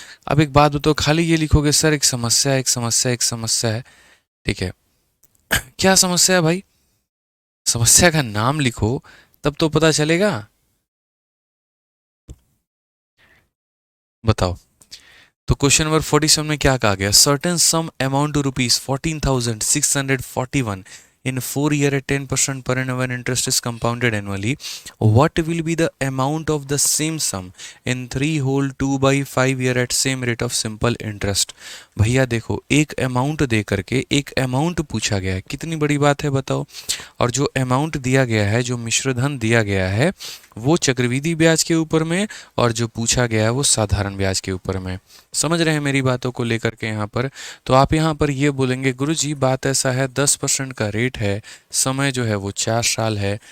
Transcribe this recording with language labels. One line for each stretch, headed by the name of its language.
Hindi: अब एक बात बताओ, खाली ये लिखोगे सर एक समस्या एक समस्या एक समस्या है, ठीक है, क्या समस्या है भाई? समस्या का नाम लिखो तब तो पता चलेगा। बताओ। तो क्वेश्चन नंबर 47 में क्या कहा गया?
English: Certain sum amounts to rupees 14,641 in 4 year at 10% per annum when interest is compounded annually. What will be the amount of the same sum in 3 whole 2 by 5 year at same rate of simple interest?
Hindi: भैया देखो, एक amount दे करके एक amount पूछा गया है, कितनी बड़ी बात है बताओ। और जो अमाउंट दिया गया है, जो मिश्रधन दिया गया है, वो चक्रवृद्धि ब्याज के ऊपर में, और जो पूछा गया है वो साधारण ब्याज के ऊपर में। समझ रहे हैं मेरी बातों को लेकर के यहाँ पर? तो आप यहाँ पर ये बोलेंगे गुरुजी बात ऐसा है 10% का रेट है, समय जो है वो 4 साल है।